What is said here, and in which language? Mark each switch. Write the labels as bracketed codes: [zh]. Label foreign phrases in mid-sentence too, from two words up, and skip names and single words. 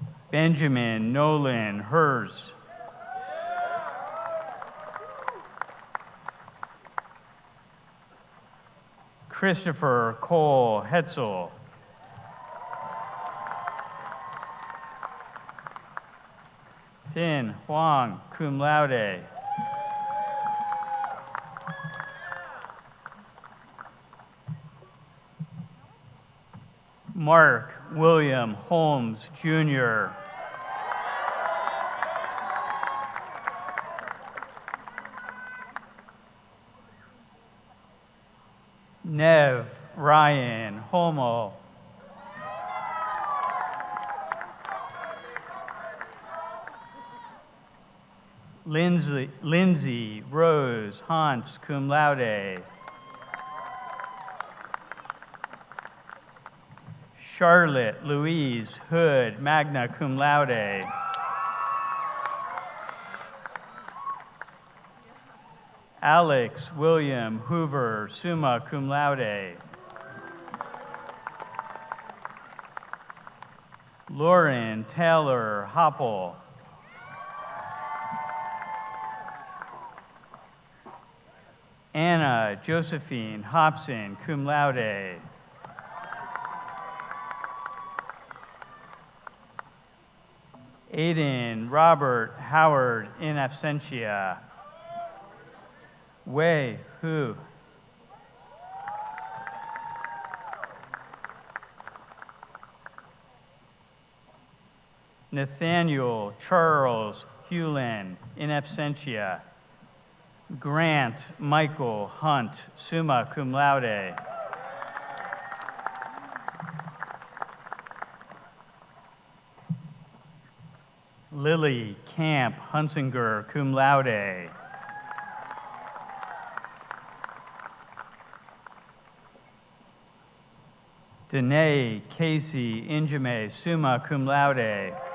[en] Benjamin Nolan Hers. Christopher Cole Hetzel. Tin Huang, [la] cum laude. [en] Mark William Holmes, Jr. Nev Ryan Homo. Lindsay Rose Hans, [la] cum laude. [en] Charlotte Louise Hood, [la] magna cum laude. [en] Alex William Hoover, [la] summa cum laude. [en] Lauren Taylor Hoppel. Anna Josephine Hobson, [la] cum laude. [en] Aiden Robert Howard, [la] in absentia. [en] Wei Hu. Nathaniel Charles Hewlin, [la] in absentia. [en] Grant Michael Hunt, [la] summa cum laude. [en] Lily Camp Hunsinger, [la] cum laude. [en] Danae Casey Injame, [la] summa cum laude.